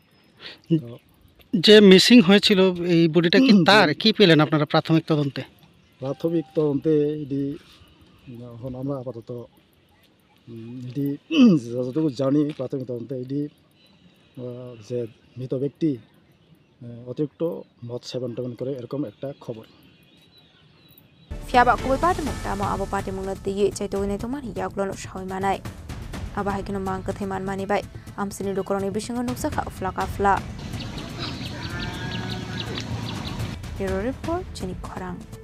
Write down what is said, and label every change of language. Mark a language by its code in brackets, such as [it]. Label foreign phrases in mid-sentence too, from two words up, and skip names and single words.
[bn] যে মিসিং হয়েছিল এই বডিটা কি তার কি পেলেন আপনারা প্রাথমিক তদন্তে? প্রাথমিক তদন্তে এটি এখন আমরা আপাতত এটি যতটুকু জানি প্রাথমিক তদন্তে এটি যে মৃত ব্যক্তি অতিরিক্ত মদ সেবন টেবন করে এরকম একটা খবর। [trp] Fiaba kubai party mung tamo abo party mung na tiye chai to ne to mani yaglon shawai manai. Aba haikino mang kathe man mani bai amsini lukoroni bisingo nuksa kha fla. Bureau report Chini Khorang.